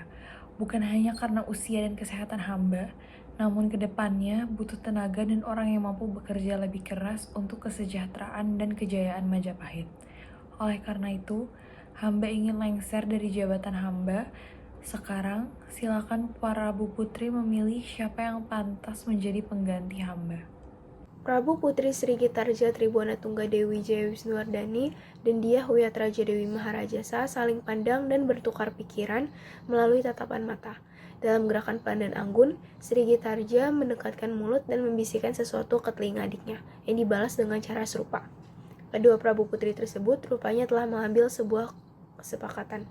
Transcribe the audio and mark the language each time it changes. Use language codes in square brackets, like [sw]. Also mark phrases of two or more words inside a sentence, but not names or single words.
[id] Bukan hanya karena usia dan kesehatan hamba, namun kedepannya butuh tenaga dan orang yang mampu bekerja lebih keras untuk kesejahteraan dan kejayaan Majapahit. Oleh karena itu, hamba ingin lengser dari jabatan hamba. Sekarang, silakan Prabu Putri memilih siapa yang pantas menjadi pengganti hamba. Prabu Putri Sri Gitarja Tribhuwana Tunggadewi Jaya Wisnuwardhani dan Diyahwiyat Raja Dewi Maharajasa saling pandang dan bertukar pikiran melalui tatapan mata. Dalam gerakan pelan dan anggun, Sri Gitarja mendekatkan mulut dan membisikkan sesuatu ke telinga adiknya, yang dibalas dengan cara serupa. Kedua Prabu Putri tersebut rupanya telah mengambil sebuah kesepakatan.